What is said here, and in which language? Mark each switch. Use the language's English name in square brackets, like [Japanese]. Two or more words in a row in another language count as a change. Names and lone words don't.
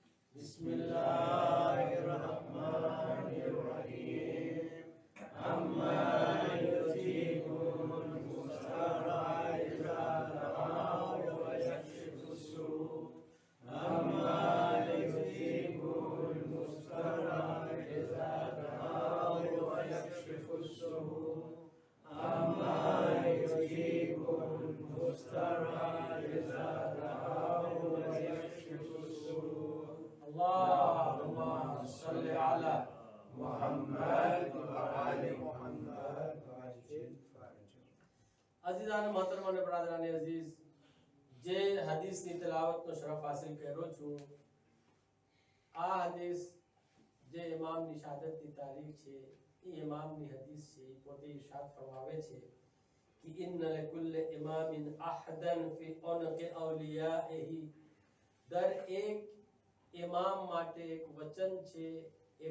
[Arabic] بسم الله الرحمن الرحيم أمن يجيب المضطر إذا دعاه و يكشف السوء أمن يجيب المضطر إذا دعاه و يكشف السوء أما يجيب المضطر إذا دعاه ويكشف السوء اللهم صل على محمد وآل محمد وعجل فرجه [Gujarati] અઝીઝાન મોહતરમ અને બરાદરાન અઝીઝ જે હદીસની તિલાવતનો શરફ હાસિલ કર્યો છું આ હદીસ જે ઇમામની શહાદતની તારીખ છે એ ઇમામની હદીસ છે પોતે ઇરશાદ ફરમાવે છે કે [Arabic] إن لكل إمام عهدا في عنق أوليائه [Gujarati] દર એક ઇમામ માટે એક વચન છે એક